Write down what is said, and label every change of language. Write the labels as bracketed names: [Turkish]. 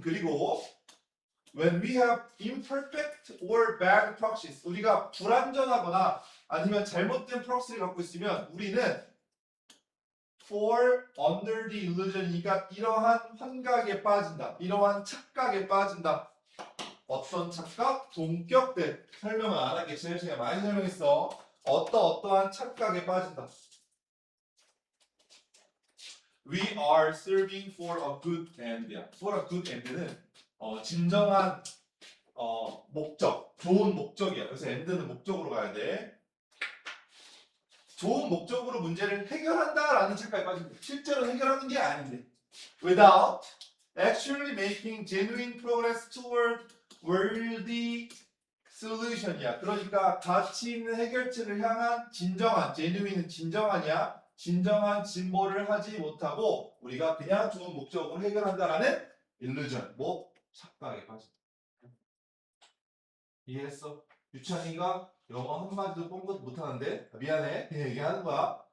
[Korean] 그리고 [English] when we have imperfect or bad proxies [Korean] 우리가 불완전하거나 아니면 잘못된 프록시를 갖고 있으면 우리는 [English] fall under the illusion [Korean] 이니까 이러한 환각에 빠진다. 이러한 착각에 빠진다. 어떤 착각? 동격된 설명을 안 하게 제일 시간에 많이 설명했어. 어떠한 착각에 빠진다. [English] We are serving for a good end야. For a good end [Korean] 는 진정한 목적, 좋은 목적이야. 그래서 end는 목적으로 가야 돼. 좋은 목적으로 문제를 해결한다라는 착각에 빠집니다. 실제로 해결하는 게 아닌데. [English] Without actually making genuine progress toward worthy solution이야. [Korean] 그러니까 가치 있는 해결책을 향한 진정한, genuine은 진정하냐? 진정한 진보를 하지 못하고 우리가 그냥 좋은 목적으로 해결한다라는 illusion, 착각에 빠진다. 이해했어? 유찬이가 영어 한마디도 뻥긋 못하는데 미안해 그냥 얘기하는 거야.